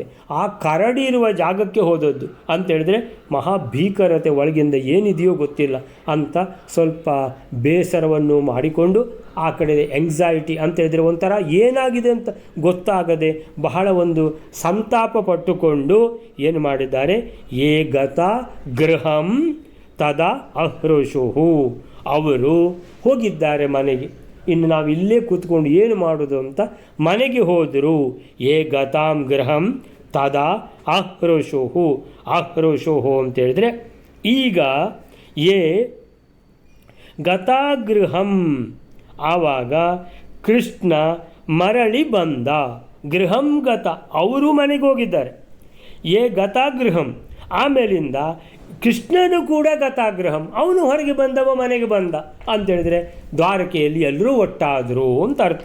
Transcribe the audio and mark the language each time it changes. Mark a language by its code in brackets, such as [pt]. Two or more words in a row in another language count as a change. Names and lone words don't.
[kn] ಆ ಕರಡಿ ಇರುವ ಜಾಗಕ್ಕೆ ಹೋದದ್ದು ಅಂತೇಳಿದರೆ ಮಹಾಭೀಕರತೆ ಒಳಗಿಂದ ಏನಿದೆಯೋ ಗೊತ್ತಿಲ್ಲ ಅಂತ ಸ್ವಲ್ಪ ಬೇಸರವನ್ನು ಮಾಡಿಕೊಂಡು ಆ ಕಡೆ ಎಂಗ್ಸೈಟಿ ಅಂತೇಳಿದರೆ ಒಂಥರ ಏನಾಗಿದೆ ಅಂತ ಗೊತ್ತಾಗದೆ ಬಹಳ ಒಂದು ಸಂತಾಪ ಪಟ್ಟುಕೊಂಡು ಏನು ಮಾಡಿದ್ದಾರೆ, [sa] ಏ ಗತ ಗೃಹಂ ತದಾ ಅಹೃಷುಹು. [kn] ಅವರು ಹೋಗಿದ್ದಾರೆ ಮನೆಗೆ. ಇನ್ನು ನಾವು ಇಲ್ಲೇ ಕೂತ್ಕೊಂಡು ಏನು ಮಾಡೋದು ಅಂತ ಮನೆಗೆ ಹೋದರು. [sa] ಏ ಗತಾಂ ಗೃಹಂ ತದಾ ಅಹೃಷುಹು. [kn] ಅಹೃಷುಹು ಅಂತೇಳಿದರೆ ಈಗ [sa] ಏ ಗತಾಗೃಹಂ, [kn] ಆವಾಗ ಕೃಷ್ಣ ಮರಳಿ ಬಂದ. [sa] ಗೃಹಂ ಗತ, [kn] ಅವರು ಮನೆಗೆ ಹೋಗಿದ್ದಾರೆ. [sa] ಏ ಗತಾಗೃಹಂ, [kn] ಆಮೇಲಿಂದ ಕೃಷ್ಣನು ಕೂಡ ಗತಾಗ್ರಹಂ, ಅವನು ಹೊರಗೆ ಬಂದವ ಮನೆಗೆ ಬಂದ ಅಂತೇಳಿದರೆ ದ್ವಾರಕೆಯಲ್ಲಿ ಎಲ್ಲರೂ ಒಟ್ಟಾದರು ಅಂತ ಅರ್ಥ.